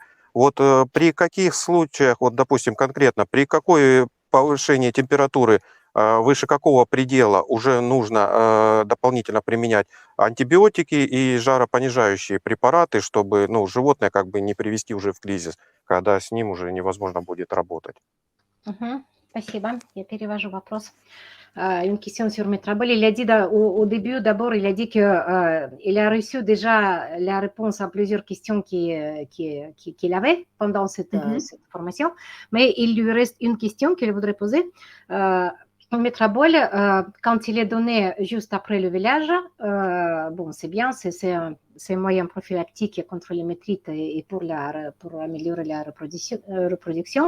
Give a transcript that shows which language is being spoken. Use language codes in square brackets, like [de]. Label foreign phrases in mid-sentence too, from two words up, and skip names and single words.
[ru] Вот при каких случаях, вот допустим конкретно, при какой повышении температуры выше какого предела уже нужно дополнительно применять антибиотики и жаропонижающие препараты, чтобы животное как бы не привести уже в кризис, когда с ним уже невозможно будет работать. Спасибо. Я перевожу вопрос. [fr] Une question sur Métrabol. Il a dit au début, d'abord, il a dit qu'il a reçu déjà la réponse à plusieurs questions qu'il avait pendant cette formation, mais il lui reste une question qu'il voudrait poser. Métrabol, quand il est donné juste après le village, bon, c'est bien, c'est un moyen prophylactique contre les métrites et pour améliorer la reproduction.